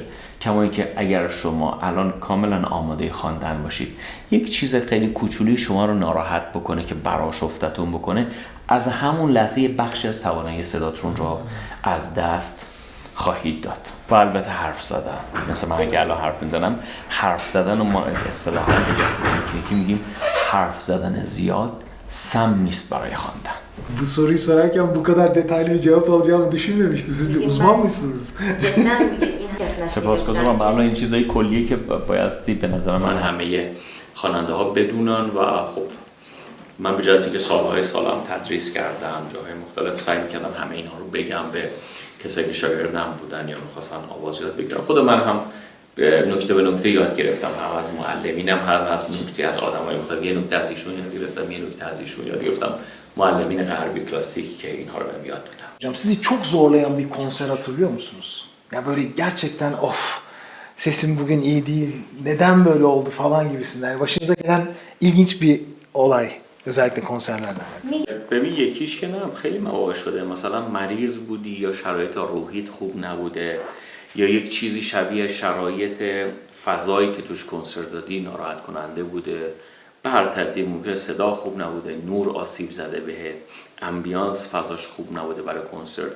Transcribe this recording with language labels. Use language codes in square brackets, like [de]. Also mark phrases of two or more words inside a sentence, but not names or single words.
[fa] کما اینکه اگر شما الان کاملا آماده خواندن باشید، یک چیز خیلی کوچولی شما رو ناراحت بکنه که برآشفتتون بکنه، از همون لحظه بخشی از توانایی صداتون رو از دست خواهید داد. و البته حرف زدن، مثل من اگه الان حرف میزنم، حرف زدن و ما اصطلاحاً تکنیکی میگیم حرف زدن زیاد sam نیست برای خواندن. [tr] Bu soruyu sorarken bu kadar detaylı bir cevap alacağımı düşünmemiştim. Siz bir uzman mısınız? [fa] سپاسگزارم. الان این چیزای کلیه که بایستی به نظر من همه خواننده ها بدونن. و خب من به جهتی که سالهای سالم تدریس کردم، جاهای مختلف سعی می‌کردم همه اینها رو بگم به کسایی که شاگردم بودن یا می‌خواستن آواز یاد بگیرن. خود من هم نکته به نکته یاد گرفتم، هم از معلمینم، هم از نکته از آدمای مختلف. یه نکته از ایشون یاد گرفتم، یه نکته از ایشون یاد گرفتم، معلمین غربی کلاسیک که اینها رو بهم یاد دادن. [tr] Hocam sizi çok zorlayan bir konser hatırlıyor musunuz? Ya böyle gerçekten of sesim bugün iyi değil, neden böyle oldu falan gibisinden. Yani başınıza gelen ilginç bir olay, özellikle konserlerden. [fa] ببین یکیش که نه، خیلی مواقع شده مثلا مریض بودی یا شرایط روحیت خوب نبوده یا یک چیزی شبیه شرایط فضایی که توش کنسرت دادی ناراحت کننده بوده، به هر ترتیب ممکنه صدا خوب نبوده، نور آسیب زده بهت، امبیانس فضاش خوب نبوده برای کنسرت.